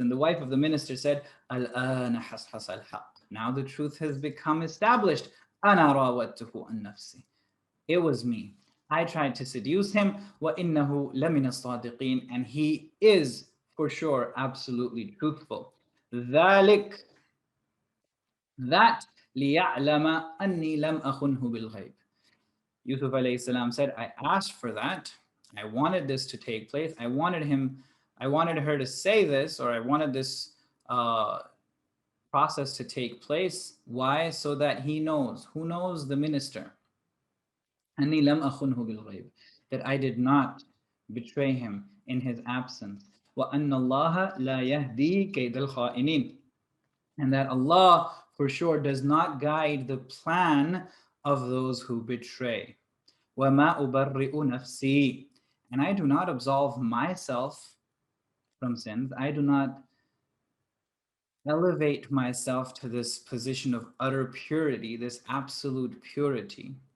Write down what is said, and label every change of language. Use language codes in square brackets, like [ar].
[en] And the wife of the minister said, [ar] الآن حصحص الحق. [en] Now the truth has become established. [ar] أنا راودته عن نفسي. [en] It was me. I tried to seduce him. [ar] وإنه لمن الصادقين. [en] And he is for sure absolutely truthful. [ar] ذلك, [en] that [ar] ليعلم أني لم أخنه بالغيب. [en] Yusuf alayhi salam said, I asked for that. I wanted this to take place. I wanted her to say this, or I wanted this process to take place. Why? So that he knows. Who knows? The minister. [ar] أني لم أخنه بالغيب. [en] That I did not betray him in his absence. [ar] وأن الله لا يهدي كيد الخائنين. [en] And that Allah for sure does not guide the plan of those who betray. [ar] وَمَا أُبَرِّئُ نَفْسِي. [en] And I do not absolve myself from sins. I do not elevate myself to this position of utter purity, this absolute purity.